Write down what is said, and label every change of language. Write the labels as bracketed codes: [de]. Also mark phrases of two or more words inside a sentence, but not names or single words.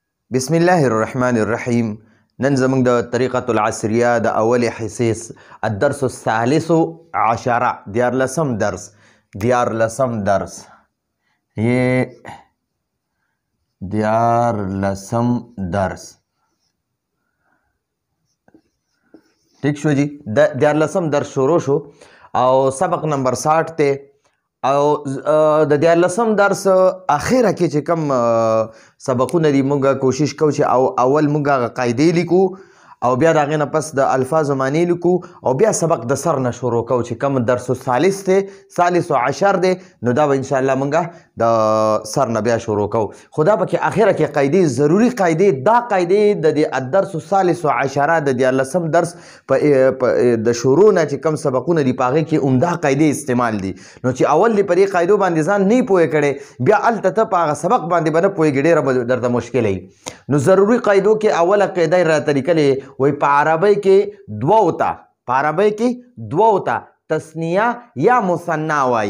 [ar] بسم الله الرحمن الرحيم. [ps] نن زموږ د [ar] طریقة العصریه [ps] د اول حصیص [ar] الدرس الثالث عشر [ps] دیارلسم درس یہ دیارلسم درس ٹھیک شو جی. دیارلسم درس شروع شو او سبق نمبر 60 ته او د دیارلسم درس اخیره کې چې کم سبقونه دي موږ کوشش کوو چې اول موږ هغه قاعدې لیکو او بیا د هغې نه پس د الفاظو معنی لیکو او بیا سبق د سر نه شروع کوو چې کم درس ثالث دی [ar] ثالث عشر [ps] دی نو دا به انشاءالله موږ د سر نه بیا شروع کوو. خو دا پکې اخره کې قاعدې ضروري قاعدې دا قاعدې د [ar] الدرس الثالث عشره [ps] د دیارلسم درس د شروع نه چې کم سبقونه دي په هغې کې عمده قاعدې استعمال دي. نو چې اول دې په دې قاعدو باندې ځان نه پوهې کړی بیا هلته ته په هغه سبق باندې به نه پوهېږې ډېره به درته مشکله وي. نو ضروري قاعدو کې اوله قاعده یې راته لیکلې وی په عربی کې دوو ته تثنیه یا مثنا وایي.